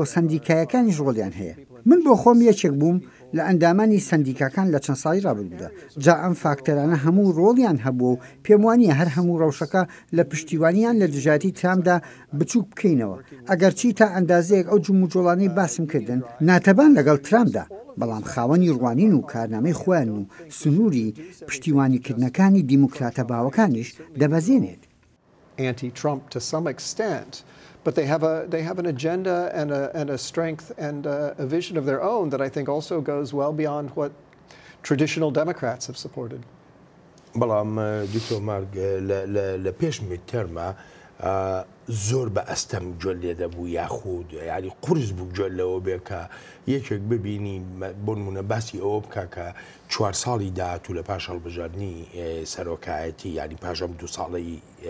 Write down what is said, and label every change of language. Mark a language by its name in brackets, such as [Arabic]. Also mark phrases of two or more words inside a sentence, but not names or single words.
[Central Kurdish] سندیکایەکانی ژۆڵیان هەیە من بۆ خۆم یەکێک بووم لە ئەندامانی سندیکاکان لە چەند ساڵی ڕابردوودا جا ئەم فاکتەرانە هەموو ڕۆڵیان هەبوو و پێم وانیە هەر هەموو ڕەوشەکە لە پشتیوانیان لە دژاتی ترامدا بچووک بکەینەوە ئەگەر چی تا ئەندازەیەک ئەو جموجۆڵانەی باسم کردن ناتەبان لەگەڵ ترامدا بەڵام خاوەنی ڕوانین و کارنامەی خۆیان و سنووری پشتیوانیکردنەکانی دیموکراتە باوەکانیش دەبەزێنێت [English] Anti-Trump to some extent, but they have an agenda and a strength and a vision of their own that I think also goes well beyond what traditional Democrats have supported. [Central Kurdish] بەڵام دکتۆر مارگ لە پێش میدتێرمە زۆر بە ئەستەم گوێ لێ دەبوو یاخود یعنی قورس بوو گوێ لەوە بێ کە یەکێک ببینی بۆ نمونە باسی ئەوە بکە کە 4 ساڵی داهات و لە پاش هەڵبژاردننی سەرۆکایەتی ینی پاشەم 2 ساڵی